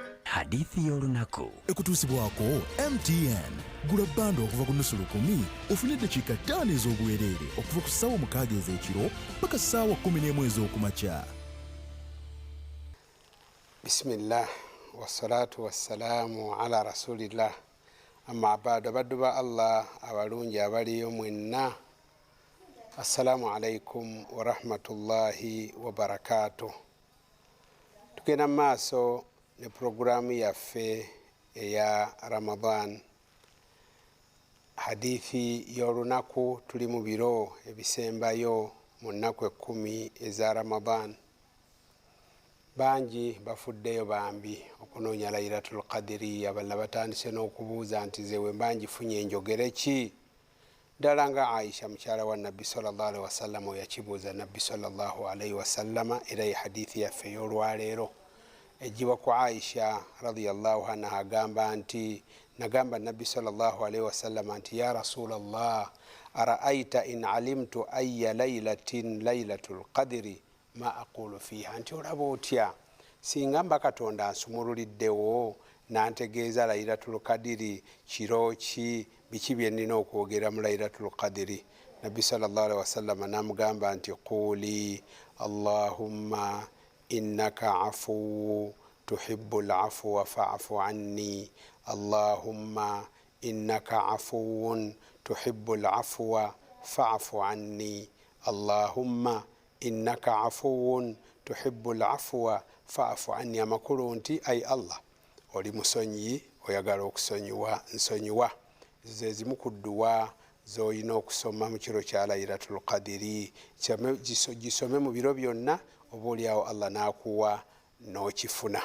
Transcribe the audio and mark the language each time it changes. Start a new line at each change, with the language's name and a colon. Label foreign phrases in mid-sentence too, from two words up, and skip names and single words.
Ganda: hadithi y'olunaku ekutuusibwako MTN. Gula bando okuva ku nusu lukumi ofune eddakiika 5 ez'obwereere okuva ku ssaawa 6 ez'ekiro paka ssaawa 11 ez'okumakya.
Arabic: بسم الله والصلاة والسلام على رسول الله أما بعد.
Ganda: Abaddu ba Allah abalungi abaliyo mwenna,
Arabic: السلام عليكم ورحمة الله وبركاته.
Ganda: Tugenda maaso ne programu yaffe eya Ramadan, hadithi y'olunaku. Tuli mu biro ebisembayo mu nnaku 10 eza Ramadan. Bangi bafuddeyo bambi okunoonya Laylatul Qadri. Abalala batandise n'okubuuza nti zewe mbangifunye enjogere ki? Ddala nga Aisha mukyala wa Nabbi
Arabic: صلى الله عليه وسلم
Ganda: yakibuuza Nabbi
Arabic: صلى الله عليه وسلم,
Ganda: era ye hadithi yaffe ey'olwaleero ejiba ku Aisha
Arabic: رضي الله عنها
Ganda: agamba nti nagamba Nabbi
Arabic: صلى الله عليه وسلم
Ganda: nti
Arabic: يا رسول الله أرأيت إن علمت أي ليلة ليلة القدر ما أقول فيها,
Ganda: nti olaba otya singa mba Katonda ansumululiddewo nantegeeza Laylatul Qadri kiro ki, biki bye nnina okwogera mu Laylatul Qadri? Nabbi
Arabic: صلى الله عليه وسلم
Ganda: namugamba nti
Arabic: قل اللهم إنك عفو تحب العفو فاعف عني اللهم إنك عفو تحب العفو فاعف عني اللهم إنك عفو تحب العفو فاعف عني.
Ganda: Amakulu nti ay Allah oli musonyi oyagala okusonyiwa, nsonyiwa. Ze zimu ku dduwa z'olina okusoma mu kiro kya Laylatul Qadri. Gisome mu biro byonna, oba oliawo Allah n'akuwa n'okifuna.